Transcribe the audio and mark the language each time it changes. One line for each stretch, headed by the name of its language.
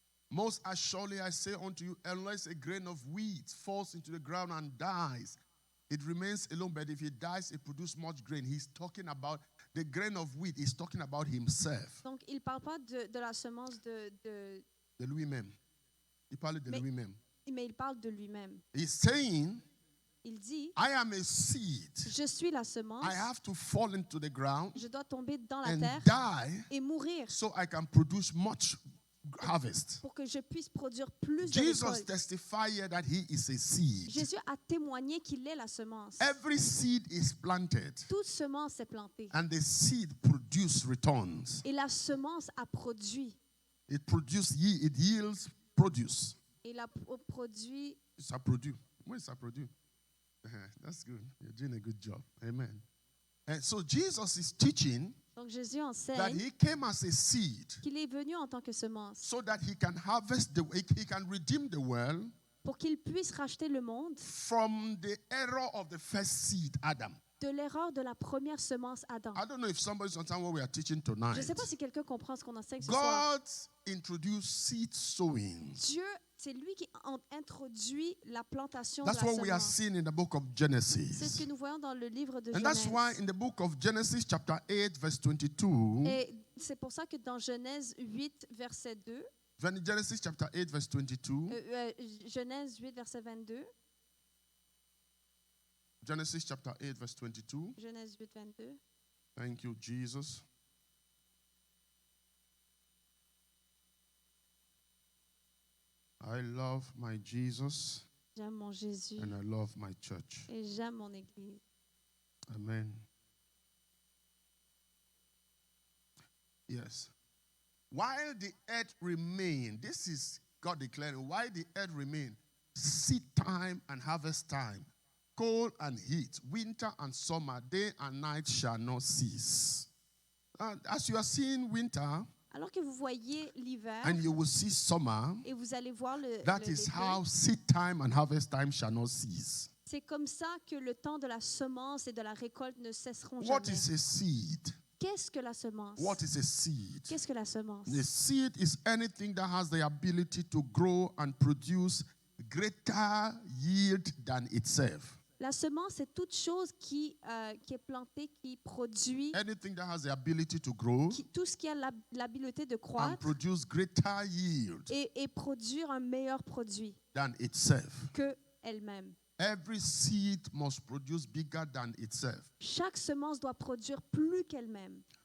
English: Most assuredly I say unto you, unless a grain of wheat falls into the ground and dies, it remains alone. But if it dies, it produces much grain. He's talking about the grain of wheat. He's talking about himself.
French: Donc, il ne parle pas de la semence De lui-même. Il parle de Mais- lui-même. mais il parle de lui-même.
English: He's saying,
French: Il dit,
English: I am a seed.
French: je suis la semence,
English: I have to fall into the ground
French: je dois tomber dans la
English: and
French: terre
English: die
French: et mourir
English: so I can produce much harvest.
French: pour que je puisse produire plus de
English: Jesus
French: récoltes.
English: testified here that he is a seed.
French: Jésus a témoigné qu'il est la semence.
English: Every seed is planted
French: Toute semence est plantée.
English: and the seed produce returns.
French: Et la semence a produit.
English: It yields produce.
French: Et la produit. Ça produit. Oui, ça produit.
English: That's good. You're doing a good job. Amen. And so Jesus is teaching
French: Donc Jésus
English: that
French: enseigne
English: he came as a seed
French: qu'il est venu en tant que semence
English: so that he can he can redeem the world
French: pour qu'il puisse racheter le monde
English: from the error of the first seed, Adam.
French: de l'erreur de la première semence Adam.
English: I don't know if somebody understands what we are teaching
French: Je
English: tonight.
French: ne sais pas si quelqu'un comprend ce qu'on enseigne ce soir.
English: God introduced seed sowing.
French: Dieu, c'est lui qui introduit la plantation
English: That's
French: de la
English: what we are
French: semence.
English: seeing in the book of
French: C'est ce
English: Genesis.
French: que nous voyons dans le livre de
English: And that's why
French: Genèse.
English: in the book of Genesis chapter 8 verse 22,
French: Et c'est pour ça que dans Genèse 8, verset 2,
English: Genesis chapter 8 verse 22,
French: Genèse 8, verset 22,
English: Genesis chapter 8 verse 22.
French: Genèse 8, 22.
English: Thank you, Jesus. I love my Jesus
French: J'aime mon Jésus
English: and I love my church.
French: et j'aime mon Église.
English: Amen. Yes. While the earth remained, this is God declaring, while the earth remained, seed time and harvest time, cold and heat, winter and summer, day and night shall not cease. And as you are seeing winter
French: Alors que vous voyez l'hiver
English: and you will see summer,
French: et vous allez voir
English: that is
French: l'été,
English: how seed time and harvest time shall not cease.
French: c'est comme ça que le temps de la semence et de la récolte ne cesseront
English: What
French: jamais.
English: is a seed?
French: Qu'est-ce que la semence?
English: What is a seed?
French: Qu'est-ce que la semence?
English: The seed is anything that has the ability to grow and produce greater yield than itself.
French: La semence, c'est toute chose qui est plantée, qui produit,
English: Anything that has the ability to grow
French: tout ce qui a l'habileté de
English: and
French: croître
English: produce greater yield
French: et produire un meilleur produit
English: than itself.
French: que elle-même.
English: Every seed must produce bigger than itself.
French: Chaque semence doit produire plus qu'elle-même.